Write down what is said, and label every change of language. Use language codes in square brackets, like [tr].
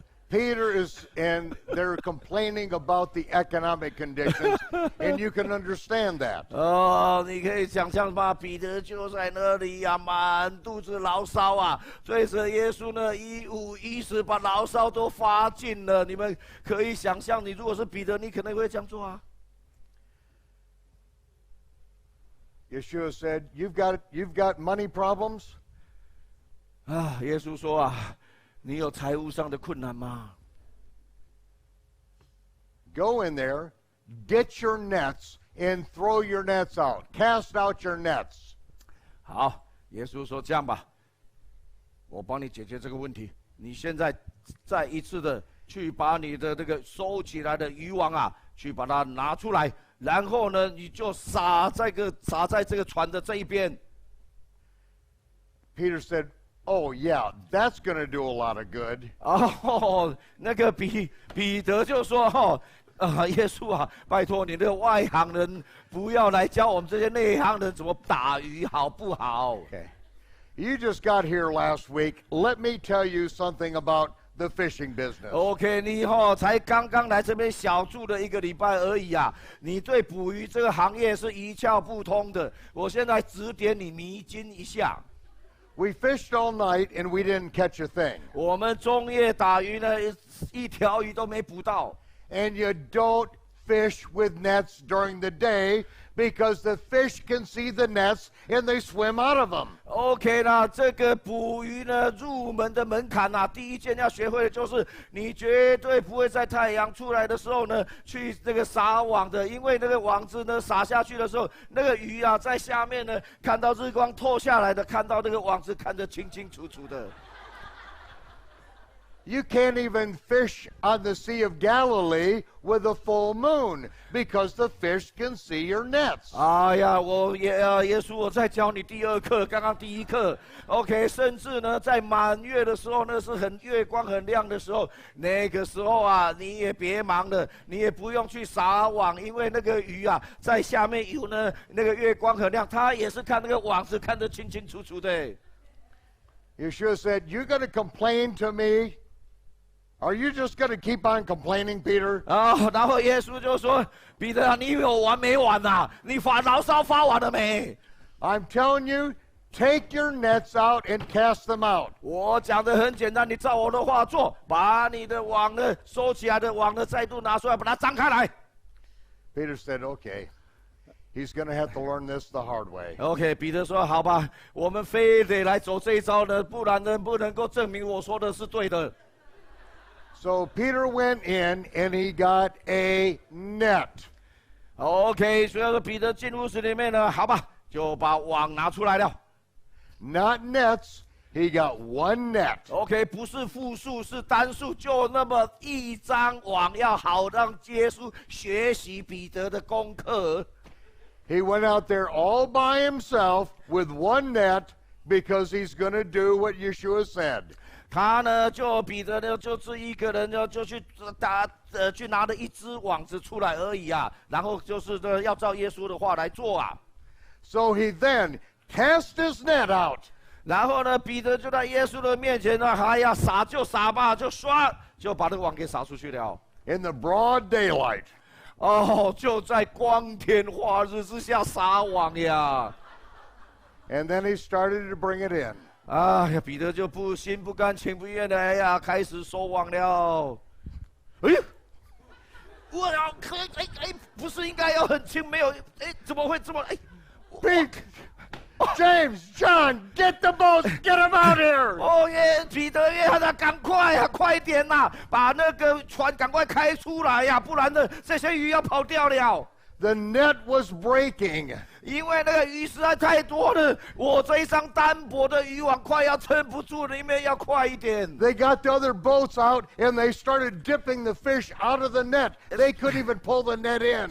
[en] Peter is, and they're complaining about the economic conditions, and you can understand that. [zh] 你可以想象吧，彼得就在那里啊，满肚子牢骚啊，追着耶稣呢，一五一十把牢骚都发尽了。你们可以想象，你如果是彼得，你可能会这样做啊。 [en] Yeshua said, "You've got money problems?" [zh] 耶稣说啊，你有财务上的困难吗？ [en] Go in there, get your nets, and throw your nets out. Cast out your nets. [zh] 好，耶稣说这样吧，我帮你解决这个问题。你现在再一次的去把你的这个收起来的渔网啊，去把它拿出来，然后呢，你就撒在这个船的这一边。 [en] Peter said, "Oh yeah, that's going to do a lot of good." [zh] 哦，那个彼得就说耶稣啊，拜托你的外行人不要来教我们这些内行人怎么打鱼，好不好？ [en] Okay. You just got here last week. Let me tell you something about the fishing business. [zh] OK， 你才刚刚来这边小住了1个礼拜而已啊，你对捕鱼这个行业是一窍不通的。我现在指点你迷津一下。 [en] We fished all night and we didn't catch a thing. [zh] 我们中夜打鱼呢，一条鱼都没捕到。 [en] And you don't fish with nets during the day because the fish can see the nets and they swim out of them. [zh] OK 啦，这个捕鱼呢，入门的门槛啊，第一件要学会的就是，你绝对不会在太阳出来的时候呢，去这个撒网的，因为那个网子呢撒下去的时候，那个鱼啊在下面呢，看到日光透下来的，看到那个网子看得清清楚楚的。 [en] You can't even fish on the Sea of Galilee with a full moon because the fish can see your nets. [zh] 哎呀，耶稣，我在教你第2课，刚刚第1课 ，OK， 甚至呢，在满月的时候，那是月光很亮的时候，那个时候啊，你也别忙了，你也不用去撒网，因为那个鱼啊，在下面有呢，那个月光很亮，它也是看那个网子看得清清楚楚的。 [en] Yeshua said, "You're going to complain to me? Are you just going to keep on complaining, Peter?" [zh] 然后耶稣就说：“彼得啊，你有完没完呐？你牢骚发完了没？” [en] I'm telling you, take your nets out and cast them out. [zh] 我讲的很简单，你照我的话做，把你的网呢收起来的网呢再度拿出来，把它张开来。 [en] Peter said, "Okay." He's going to have to learn this the hard way. [zh] OK， 彼得说：“好吧，我们非得来走这一招呢，不然呢不能够证明我说的是对的。” [en] So Peter went in and he got a net. [zh] OK， 所以说彼得进屋子里面呢，好吧，就把网拿出来了。 [en] Not nets, he got one net. [zh] OK， 不是复数，是单数，就那么一张网，要好让耶稣学习彼得的功课。 [en] He went out there all by himself with one net because he's going to do what Yeshua said. [zh] 他呢，彼得呢，就是一个人呢，就去去拿了一只网子出来而已啊，然后就是呢，要照耶稣的话来做啊。 [en] So he then cast his net out. [zh] 然后呢，彼得就在耶稣的面前呢，哎呀，撒就撒吧，就刷，就把这个网给撒出去了。 [en] In the broad daylight. [zh] 就在光天化日之下撒网呀。 [en] And then he started to bring it in. [zh] 哎呀，彼得就心不甘情不愿的，哎呀，开始收网了。哎呀，我要不是应该要很轻，没有，怎么会这么 [en] Big James, John, get the boats, get them out here. [zh] 彼得约翰啊，赶快啊，快点呐，把那个船赶快开出来呀，不然呢，这些鱼要跑掉了。 [en] The net was breaking. [zh] 因为那个鱼实在太多了，我这一张单薄的渔网快要撑不住了，你们要快一点。 [en] They got the other boats out and they started dipping the fish out of the net. They couldn't even pull the net in.